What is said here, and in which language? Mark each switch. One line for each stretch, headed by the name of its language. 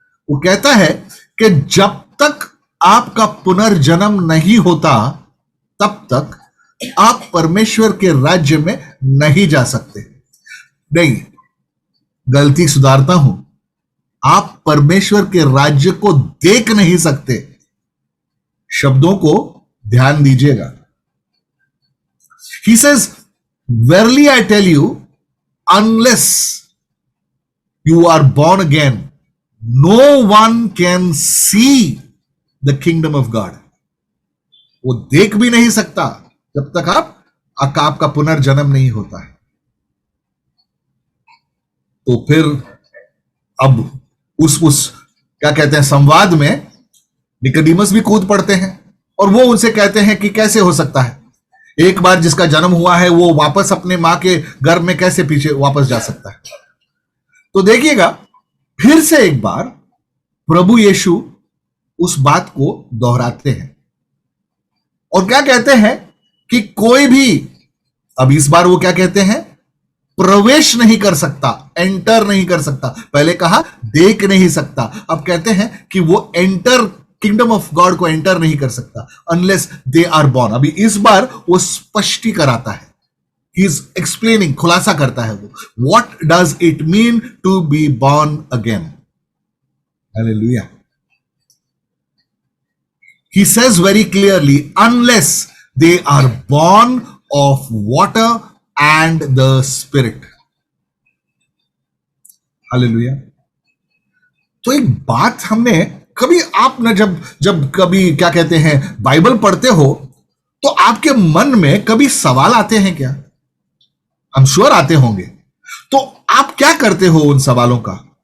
Hindi: वो कहता है कि जब तक आपका पुनर्जन्म नहीं होता तब तक आप परमेश्वर के राज्य में नहीं जा सकते। नहीं, गलती सुधारता हूं, आप परमेश्वर के राज्य को देख नहीं सकते। शब्दों को ध्यान दीजिएगा।
English: He says, verily I tell you, unless you are born again, no one can see the kingdom of God.
Hindi: वो देख भी नहीं सकता जब तक आपका पुनर्जन्म नहीं होता है। तो फिर अब उस क्या कहते हैं संवाद में निकोडिमस भी कूद पड़ते हैं और वो उनसे कहते हैं कि कैसे हो सकता है, एक बार जिसका जन्म हुआ है वो वापस अपने मां के गर्भ में कैसे पीछे वापस जा सकता है। तो देखिएगा, फिर से एक बार प्रभु यीशु उस बात को दोहराते हैं और क्या कहते हैं कि कोई भी, अब इस बार वो क्या कहते हैं, प्रवेश नहीं कर सकता, एंटर नहीं कर सकता। पहले कहा देख नहीं सकता, अब कहते हैं कि वो एंटर,
English: kingdom of God
Hindi: को एंटर नहीं कर सकता
English: Unless they are born.
Hindi: अभी इस बार वो स्पष्टी कराता है,
English: he is explaining,
Hindi: खुलासा करता है वो,
English: What does it mean to be born again.
Hindi: Hallelujah.
English: He says very clearly, unless they are born of water and the Spirit.
Hindi: Hallelujah. तो एक बात हमने कभी, आप ना जब कभी क्या कहते हैं बाइबल पढ़ते हो तो आपके मन में कभी सवाल आते हैं क्या?
English: I'm sure
Hindi: आते होंगे। तो आप क्या करते हो उन सवालों का?